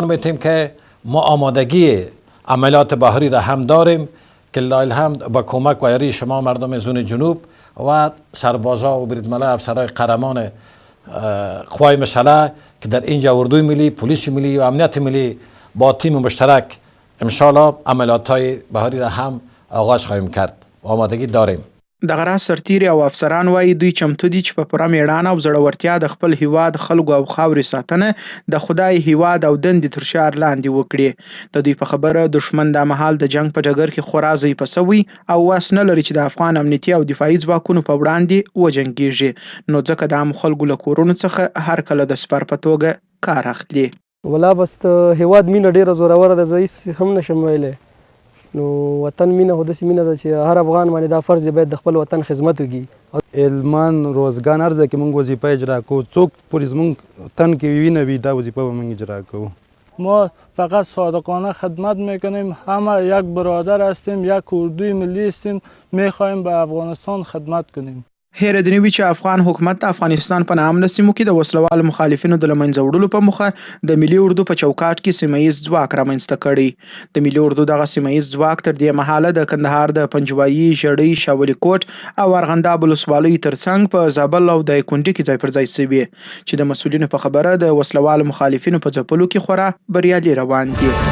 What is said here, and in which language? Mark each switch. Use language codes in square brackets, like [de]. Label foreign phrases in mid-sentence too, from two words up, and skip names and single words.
[fa] میتیم که ما آمادگی عملیات بهاری را هم داریم که [ar] لله الحمد [fa] با کمک و یاری شما مردم زون جنوب و سربازا و بریدملا افسرهای قهرمان قوای مسلح که در اینجا اردوی ملی، پلیس ملی و امنیت ملی با تیم مشترک [ar] ان شاء الله [fa] عملیات های بهاری را هم آغاز خواهیم کرد و آمادگی داریم. [ps] دغه راز سرتیري او افسران وایي دوی چمتو دي چې په پوره میړانه او زړورتیا د خپل هیواد خلکو او خاورې ساتنه د خدای هیواد او دندې تر شعار لاندې وکړي. د دوی په خبره دښمن دا مهال د جنگ په ډګر کې خورا ضعیفه سوی او وس نه لري چې د افغان امنیتي او دفاعي ځواکونو په وړاندې وجنګیږي، نو ځکه د عام خلکو له کورونو څخه هر کله د سپر په توګه کار اخلي. ولا بس هیواد مینه ډیره زوروره ده، زه هم نشم ویلی. نو وطن مینه خو داسې مینه ده چې هر افغان باندې دا فرض دی باید د خپل وطن خدمت وکړي. علمان روزګان هر ځای کې موږ وظیفه اجرا کوو، څوک پولیس موږ تن کې وینه وي دا وظیفه به موږ اجرا کوو. [fa] ما فقط صادقانه خدمت میکنیم، همه یک برادر هستیم، یک اردوی ملی هستیم، میخواهیم به افغانستان خدمت کنیم. [ps] هیره دې نه وي چې افغان حکومت د افغانستان په ناامنه سیمو کې د وسلوالو مخالفینو د له منځه وړلو په موخه د ملي اردو په چوکاټ کې سیمه ییز ځواک رامنځته کړی. د ملي اردو دغه سیمه ییز ځواک تر دې مهاله د کندهار د پنجوایي، ژړۍ، شاولي کوټ او ارغنداب ولسوالیو ترڅنګ په زابل او دایکنډي کې ځای پر ځای سوي چې د مسؤلینو په خبره د وسلوالو مخالفینو په ځپلو کې خورا بریالي روان دي.